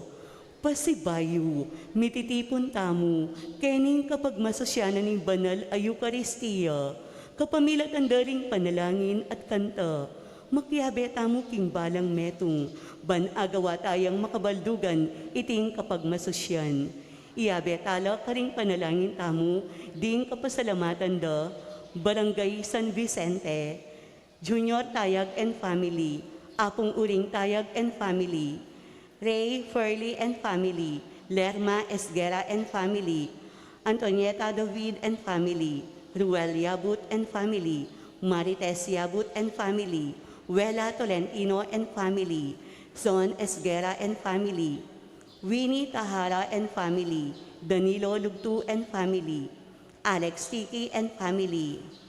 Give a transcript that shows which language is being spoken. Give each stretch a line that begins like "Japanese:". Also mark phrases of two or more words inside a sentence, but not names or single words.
Pampanga: Pasibayu, mititipon tamu, kening kapag masasyanan ng banal ay Eukaristiya, kapamilatan daring panalangin at kanta, makyabe tamu king balang metong, ban agawa tayang makabaldugan, iting kapag masasyan. Iyabe tala karing panalangin tamu, ding kapasalamatan da, Barangay San Vicente, Junior Tayag
English: and Family, Apong Uring Tayag and Family, Ray Furley and Family, Lerma Esguera and Family, Antonieta David and Family, Ruel Yabut and Family, Marites Yabut and Family, Wela Tolentino and Family, Zon Esguera and Family, Winnie Tahara and Family, Danilo Lugtu and Family, Alex Tiki and Family,